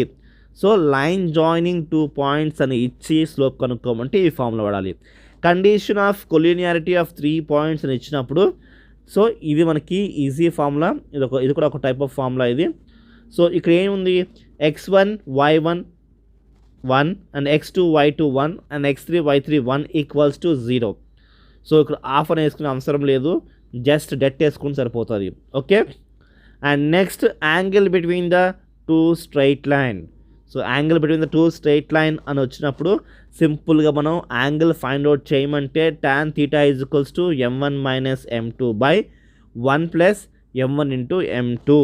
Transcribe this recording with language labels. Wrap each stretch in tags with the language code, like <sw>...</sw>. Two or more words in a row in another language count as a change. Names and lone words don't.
<en>so line joining 2 points</en> <te>అని ఇచ్చి స్లోప్ కనుక్కోమంటే ఈ ఫార్ములా వాడాలి.</te> <en>condition of collinearity of 3 points</en> <te>అని ఇచ్చినప్పుడు</te> <en>సో</en> <te>ఇది మనకి</te> <en>easy formula.</en> <te>ఇది కూడా ఒక</te> <en>type of formula</en> <te>ఇది. సో ఇక్కడ ఏముంది,</te> <en>x1 y1 1 and x2 y2 1 and x3 y3 1 equals to 0.</en> <te>సో ఇక్కడ హాఫ్ అని వేసుకునే అవసరం లేదు,</te> <en>just det</en> <te>వేసుకుని సరిపోతుంది.</te> <en>okay, and next angle between the two straight line. so angle between the two straight line</en> <te>అని వచ్చినప్పుడు</te> <en>సింపుల్గా మనం angle find out చేయమంటే tan theta is equals to m1 minus m2 by 1 plus m1 into m2.</en>